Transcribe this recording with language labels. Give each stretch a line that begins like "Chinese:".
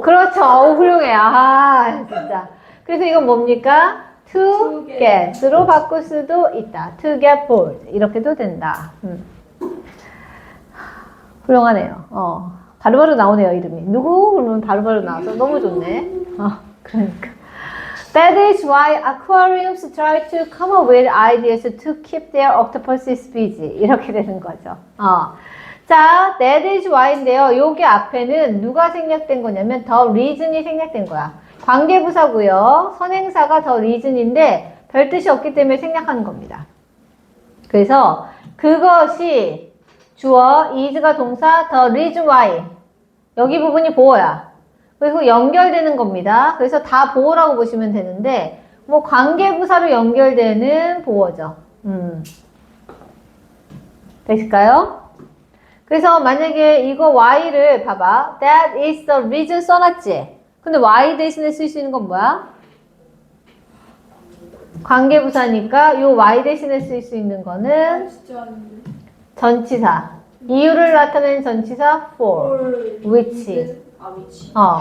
Korean: 그렇죠. 훌륭해. 진짜. 그래서 이건 뭡니까?
English: to get
Korean: 으로 바꿀 수도 있다.
English: to get bored.
Korean: 이렇게도 된다. 훌륭하네요. 바로바로 나오네요, 이름이. 누구? 그러면 바로바로 나와서 너무 좋네. 그러니까.
English: That is why aquariums try to come up with ideas to keep their octopuses busy.
Korean: 이렇게 되는 거죠. 자,
English: that is why
Korean: 인데요. 요게 앞에는 누가 생략된 거냐면
English: the reason
Korean: 이 생략된 거야. 관계부사고요. 선행사가 the reason인데 별 뜻이 없기 때문에 생략하는 겁니다. 그래서 그것이 주어, is가 동사,
English: the reason why.
Korean: 여기 부분이 보어야. 그리고 연결되는 겁니다. 그래서 다 보어라고 보시면 되는데 뭐 관계부사로 연결되는 보어죠. 되실까요? 그래서 만약에 이거 why를 봐봐.
English: That is the reason
Korean: 써놨지? 근데 why 대신에 쓸 수 있는 건 뭐야? 관계부사니까 요 why 대신에 쓸 수 있는 거는 진짜 아닌데. 전치사. 이유를 나타내는 전치사
English: for, which. which.